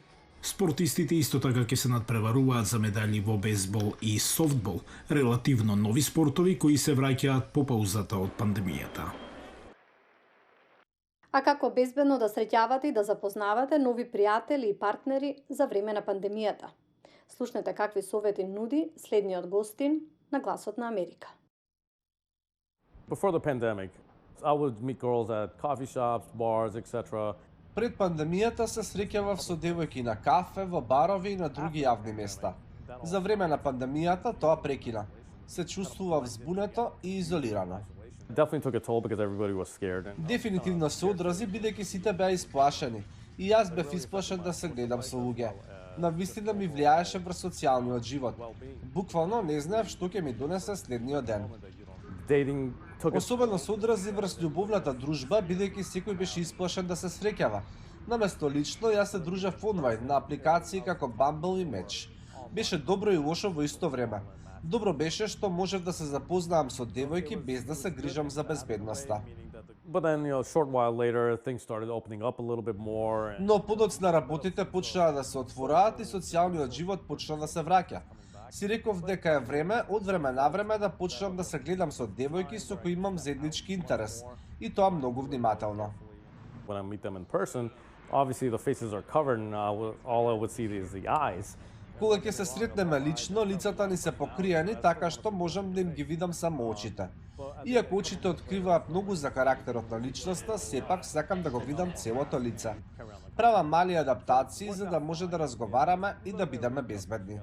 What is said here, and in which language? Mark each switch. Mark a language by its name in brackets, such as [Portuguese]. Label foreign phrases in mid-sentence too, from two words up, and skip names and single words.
[Macedonian] Спортистите исто така ќе се надпреваруваат за медали во бейсбол и софтбол, релативно нови спортови кои се враќаат по паузата од пандемијата. А како безбедно да среќавате и да запознавате нови пријатели и партнери за време на пандемијата? Слушнете какви совети нуди следниот гостин на Гласот на Америка. [English] Before the pandemic, I would meet girls at coffee shops, bars, etc. [Macedonian] Пред пандемијата се среќавав со девојки на кафе, во барови и на други јавни места. За време на пандемијата тоа прекина. Се чувствував збунето и изолирано. [English] Definitely took a toll because everybody was scared. [Macedonian] Дефинитивно се одрази бидејќи сите беа исплашени. И јас бев исплашен да се гледам со луѓе. Навистина ми влијаеше врз социјалниот живот. Буквално не знаев што ќе ми донесе следниот ден. Особено се одрази врз љубовната дружба, бидејќи секој беше исплашен да се среќава. Наместо лично, јас се дружев онлайн на апликации како Bumble и Match. Беше добро и лошо во исто време. Добро беше што можев да се запознаам со девојки без да се грижам за безбедноста. [English] But then, a short while later, things started opening up a little bit more. [Macedonian] Но подоцна работите почнаа да се отвораат и социјалниот живот почна да се враќа. Си реков дека е време, од време на време да почнам да се гледам со девојки со кои имам заеднички интерес. И тоа многу внимателно. [English] When I meet them in person, obviously the faces are covered and all I would see is the eyes. [Macedonian] Кога ќе се сретнеме лично, лицата ни се покриени така што можам да им ги видам само очите. Иако очите откриваат многу за карактерот на личноста, сепак сакам да го видам целото лице. Правам мали адаптации за да може да разговараме и да бидеме безбедни.